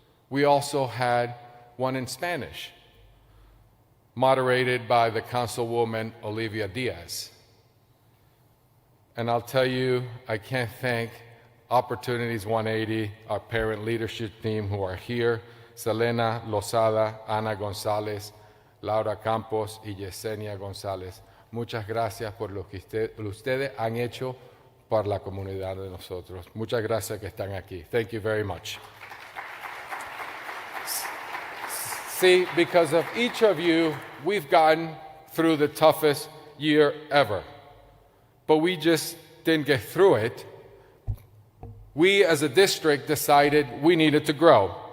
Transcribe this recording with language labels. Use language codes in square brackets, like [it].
[en] We also had one in Spanish, moderated by the Councilwoman Olivia Diaz. And I'll tell you, I can't thank Opportunities 180, our parent leadership team who are here, Selena Lozada, Ana González, Laura Campos y Yesenia González. [es] Muchas gracias por lo que ustedes han hecho para la comunidad de nosotros. Muchas gracias que están aquí. [en] Thank you very much. See, because of each of you, we've gotten through the toughest year ever. But we just didn't get through it. We as a district decided we needed to grow.